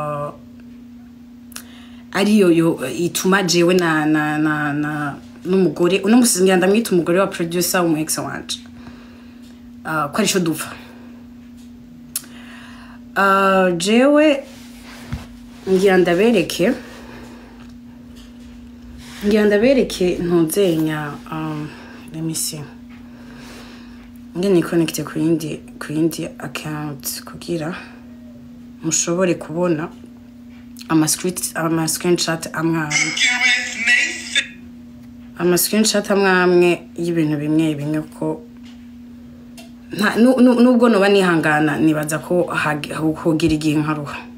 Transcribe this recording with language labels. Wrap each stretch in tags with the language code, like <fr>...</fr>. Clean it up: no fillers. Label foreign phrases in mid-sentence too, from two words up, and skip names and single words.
<rn>ariyo ituma jewe n'umugore uno musingira ndamwita umugore wa producer umu ex wanje ko ari cyo dupfa jewe ngira ndabereke ntuzenya</rn> <en>let me see</en> <rn>ngene connecte ku yindi account kugira mushobore kubona ama screenshot amwe y'ibintu bimwe ko nubwo noba nihangana nibaza ko hogira igihe nkaruha</rn>